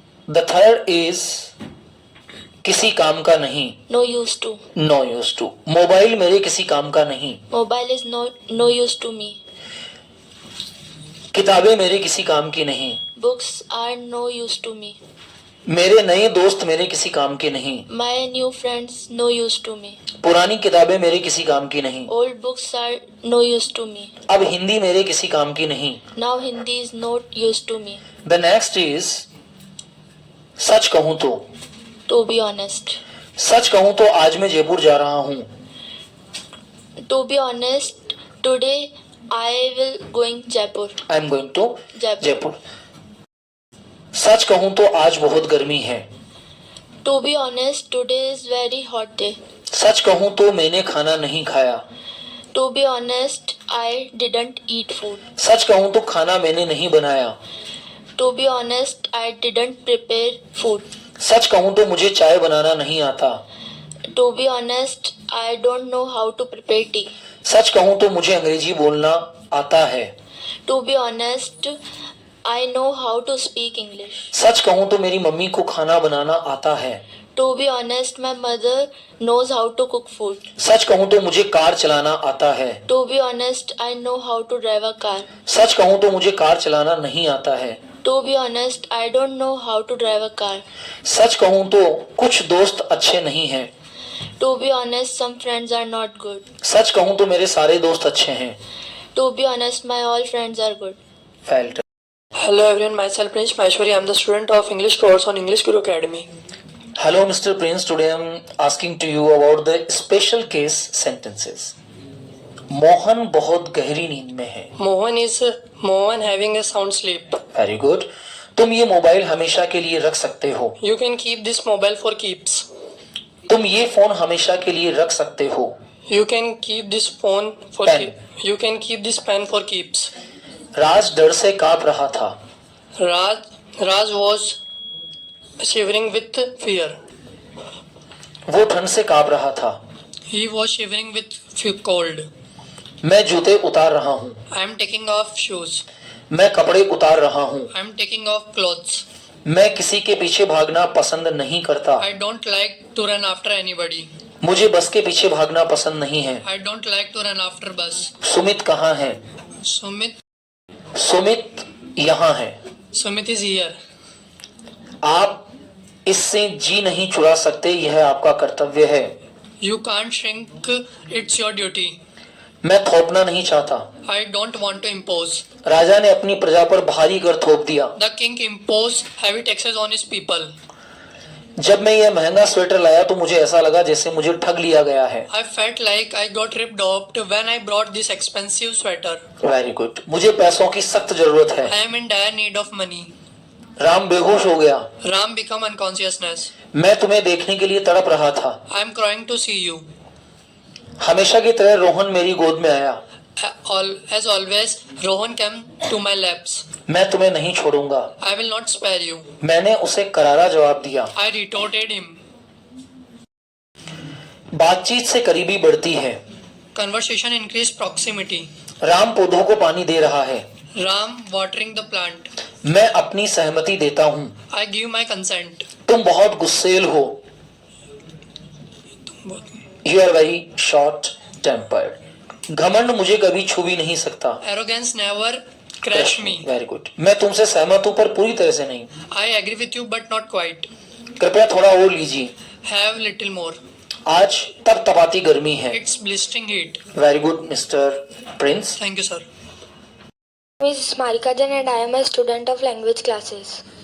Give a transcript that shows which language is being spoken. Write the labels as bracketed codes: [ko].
[en] the third is [hi] किसी काम का नहीं, [en] No use to. No use to. [hi] Mobile मेरे किसी काम का नहीं, [en] Mobile is no use to me. [hi] किताबें मेरे किसी काम की नहीं, [en] Books are no use to me. [hi] मेरे नए दोस्त मेरे किसी काम के नहीं, [en] My new friends no use to me. [hi] पुरानी किताबें मेरे किसी काम की नहीं, [en] Old books are no use to me. [hi] अब हिंदी मेरे किसी काम की नहीं. [en] Now Hindi is not used to me. The next is [hi] such कहूं तो, [en] To be honest. [hi] सच कहूं तो आज मैं जयपुर जा रहा हूं, [en] To be honest, today I will going Jaipur. I am going to Jaipur. [hi] Jaipur. सच कहूं तो आज बहुत गर्मी है, [en] To be honest, today is very hot day. [hi] सच कहूं तो मैंने खाना नहीं खाया, [en] To be honest, I didn't eat food. [hi] सच कहूं तो खाना मैंने नहीं बनाया, [en] To be honest, I didn't prepare food. [hi] सच कहूं तो मुझे चाय बनाना नहीं आता, [en] To be honest, I don't know how to prepare tea. [hi] सच कहूं तो मुझे अंग्रेजी बोलना आता है, [en] To be honest, I know how to speak English. [hi] सच कहूं तो मेरी मम्मी को खाना बनाना आता है, [en] To be honest, my mother knows how to cook food. [hi] सच कहूं तो मुझे कार चलाना आता है, [en] To be honest, I know how to drive a car. [hi] सच कहूं तो मुझे कार चलाना नहीं आता है, [en] To be honest, I don't know how to drive a car. [hi] सच कहूं तो कुछ दोस्त अच्छे नहीं हैं, [en] To be honest, some friends are not good. [hi] सच कहूं तो मेरे सारे दोस्त अच्छे हैं. [en] To be honest, my all friends are good. Felt. Hello everyone, myself Prince Maheshwari. I am the student of English course on English Guru Academy. Hello Mr. Prince, today I am asking to you about the special case sentences. [hi] Mohan बहुत गहरी नींद में है. [en] Mohan having a sound sleep. Very good. [hi] तुम ये mobile हमेशा के लिए रख सकते हो. [en] You can keep this mobile for keeps. [hi] तुम ये फोन हमेशा के लिए रख सकते हो. [en] You can keep this phone for Pen. You can keep this pen for keeps. [hi] राज डर से कांप रहा था. [en] Raj was shivering with fear. [hi] वो ठंड से कांप रहा था. [en] He was shivering with cold. [hi] मैं जूते उतार रहा हूँ. [en] I am taking off shoes. [hi] मैं कपड़े उतार रहा हूँ. [en] I am taking off clothes. [hi] मैं किसी के पीछे भागना पसंद नहीं करता. [en] I don't like to run after anybody. [hi] मुझे बस के पीछे भागना पसंद नहीं है. [en] I don't like to run after bus. [hi] Sumit कहाँ है? सुमित यहाँ है. [en] Sumit is here. [hi] आप इससे जी नहीं चुरा सकते, यह आपका कर्तव्य है. [en] You can't shrink. It's your duty. [hi] मैं थोपना नहीं चाहता. [en] I don't want to impose. [hi] राजा ने अपनी प्रजा पर भारी कर थोप दिया. [en] The king imposed heavy taxes on his people. [hi] जब मैं यह महंगा स्वेटर लाया तो मुझे ऐसा लगा जैसे मुझे ठग लिया गया है. [en] I felt like I got ripped off when I brought this expensive sweater. Very good. [hi] मुझे पैसों की सख्त जरूरत है. [en] I am in dire need of money. [hi] Ram बेहोश हो गया. [en] Ram become unconsciousness. [hi] मैं तुम्हें देखने के लिए तड़प रहा था. [en] I am crying to see you. [hi] हमेशा की तरह रोहन मेरी गोद में आया. [en] As always, Rohan came to my laps. [hi] मैं तुम्हें नहीं छोड़ूंगा. [en] I will not spare you. [hi] मैंने उसे करारा जवाब दिया. [en] I retorted him. [hi] बातचीत से करीबी बढ़ती है. [en] Conversation increased proximity. [hi] राम पौधों को पानी दे रहा है. [en] Ram watering the plant. [hi] मैं अपनी सहमति देता हूँ. [en] I give my consent. [hi] तुम बहुत गुस्सेल हो. [en] You are very short tempered. [hi] घमंड मुझे कभी छू भी नहीं सकता. [en] Arrogance never crush me. Very good. [hi] मैं तुमसे सहमत हूँ पर पूरी तरह से नहीं. [en] I agree with you but not quite. [hi] कृपया थोड़ा और लीजिए. [en] Have little more. [hi] आज तब तपाती गर्मी है. [en] It's blistering heat. Very good mister Prince. Thank you, sir. My name is Marika Jain and I am a student of language classes.